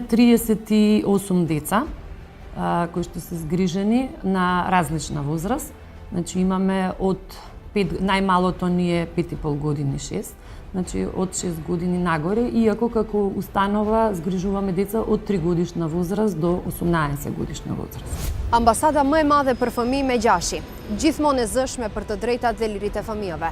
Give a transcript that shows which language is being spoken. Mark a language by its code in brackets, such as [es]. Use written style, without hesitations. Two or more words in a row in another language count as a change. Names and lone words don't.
[mk] 38 деца кои што се згрижени на различна возраст. Значи имаме од 5, најмалото ни е 5,5 години, 6. Значи од 6 години нагоре, иако како установа згрижуваме деца од 3 годишна возраст до 18 годишна возраст. [sq] Ambasada më e madhe për fëmijë me gjashi, gjithmonë e zëshme për të drejtat dhe liritë e fëmijëve.